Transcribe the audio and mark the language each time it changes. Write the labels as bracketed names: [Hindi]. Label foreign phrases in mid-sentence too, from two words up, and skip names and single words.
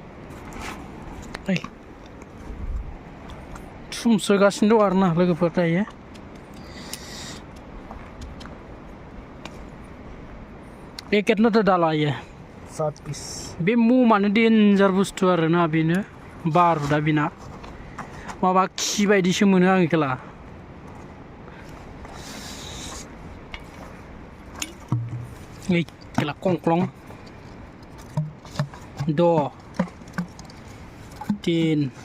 [Bodo] थुमसोगासिनो दं आरोना लोगोफोर दायो [Hindi] पेकेट तो डाला ये 7 पीस [Bodo] बे ममानो डेन्जार बुस्थु आरोना बेनो बारुदा बिना माबा खि बायदिसो मोनो आं खेला खेला कंक्लं 2 3